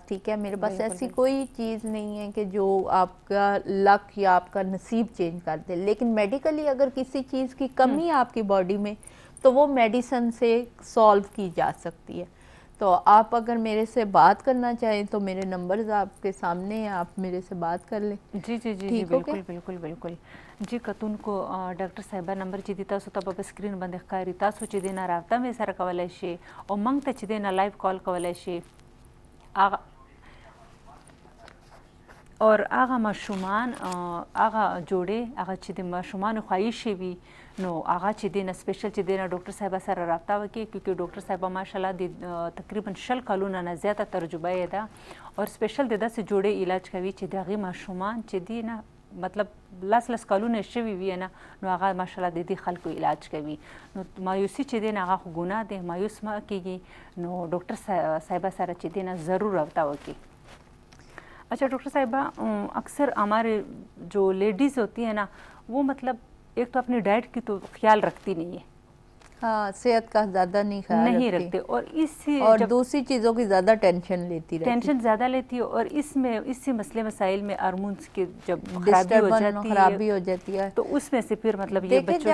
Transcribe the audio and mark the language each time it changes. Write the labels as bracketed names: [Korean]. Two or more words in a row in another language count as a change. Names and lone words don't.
[Urdu] ٹھیک ہے، میرے پاس ایسی کوئی چیز نہیں ہے کہ جو آپ کا لک یا آپ کا نصیب چینج کر دے، لیکن میڈیکلی اگر کسی چیز کی کمی ہے آپ کی باڈی میں تو وہ میڈیسن سے سالو کی جا سکتی ہے. تو آپ اگر میرے سے بات کرنا چاہیں تو میرے نمبرز آپ کے سامنے ہیں، آپ میرے سے بات کر لیں. جی جی جی جی بالکل بالکل بالکل جی کتون کو ڈاکٹر صاحبہ نمبر [Pashto] چې دی تاسو ته په سکرین باندې ښکاري، تاسو چې دی نه رابطه مې سره کولی شئ او موږ ته چې دی نه لایو کال کولی شئ اور هغه ماشومان هغه جوړې هغه چې د ماشومانو خواهشې وي نو هغه چې دی نه سپیشل چې دی نه ډاکټر صاحبه سره رابطه وکړي کیونکې ډاکټر صاحبه ماشاءالله د تقریبا 60 کلونو نه زیاته تجربه یې ده اور سپیشل د داسې جوړې علاج کوي چې د هغې ماشومان چې دی نه مطلب لس کلونه شوي وي نه نو هغه ماشاءالله د دې خلکو علاج کوي. نو مایوسي چې دی نه هغه خو ګناه دی، مایوس مه کیږي، نو ډاکټر صاحبه سره چې دی نه ضرور رابطه وکړي. [Urdu] اچھا ڈاکٹر صاحبہ اکثر ہمارے جو لیڈیز ہوتی ہے نا وہ مطلب ایک تو اپنی ڈائٹ کی تو خیال رکھتی نہیں ہے, ہاں صحت کا زیادہ نہیں رکھتے اور اور دوسری چیزوں کی زیادہ ٹینشن ٹینشن زیادہ لیتی ہے اور اس سے مسلے مسائل میں ہارمونز کے جب خرابی ہو جاتی ہے تو اس میں سے پھر مطلب یہ بچوں